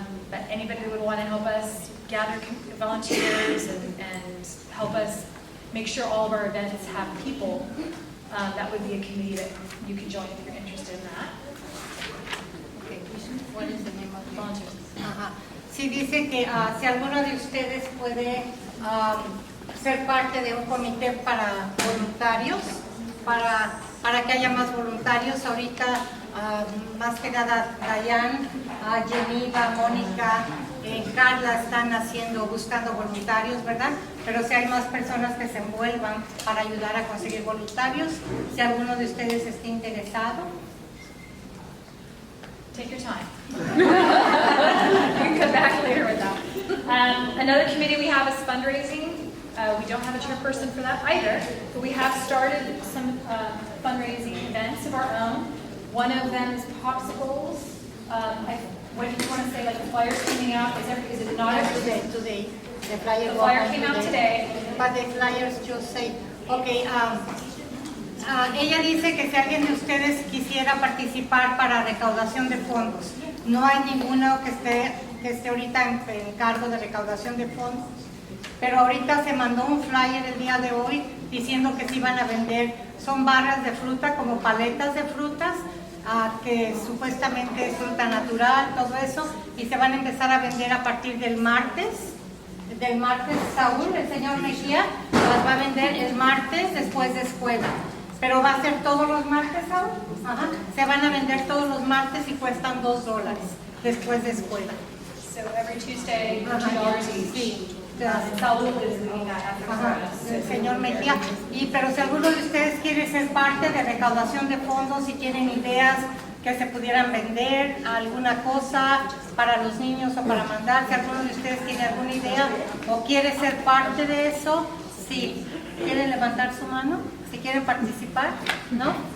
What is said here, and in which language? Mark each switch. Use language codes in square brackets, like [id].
[en] But anybody who would want to help us gather volunteers and help us make sure all of our events have people, that would be a committee that you can join if you're interested in that. What is the name of the volunteers? [es] Sí, dice que si alguno de ustedes puede ser parte de un comité para voluntarios, para que haya más voluntarios. Ahorita, más que nada, Dayan, Geneva, Mónica, Karla están buscando voluntarios, ¿verdad? Pero si hay más personas que se envuelvan para ayudar a conseguir voluntarios, si alguno de ustedes está interesado. [en] Take your time. You can come back later with that. Another committee we have is fundraising. We don't have a chairperson for that either, but we have started some fundraising events of our own. One of them is popsicles. What do you want to say, like the flyers coming out? Is it not today? The flyer came out today. But the flyers just say, okay, [es] ella dice que si alguien de ustedes quisiera participar para recaudación de fondos, no hay ninguno que esté ahorita en cargo de recaudación de fondos, pero ahorita se mandó un flyer el día de hoy diciendo que se iban a vender, son barras de fruta como paletas de frutas, que supuestamente es fruta natural, todo eso, y se van a empezar a vender a partir del martes. Saúl, el señor Mejia, las va a vender el martes después de escuela. Pero va a ser todos los martes, Saúl. Ajá. Se van a vender todos los martes y cuestan $2 después de escuela. [en] So every Tuesday, $2 each. [es] Sí. [en] Saúl is leading that effort for us. [es] El señor Mejia. Pero si alguno de ustedes quiere ser parte de recaudación de fondos, si tienen ideas que se pudieran vender, alguna cosa para los niños o para mandar, si alguno de ustedes tiene alguna idea o quiere ser parte de eso, sí. ¿Quieren levantar su mano? Si quieren participar, ¿no?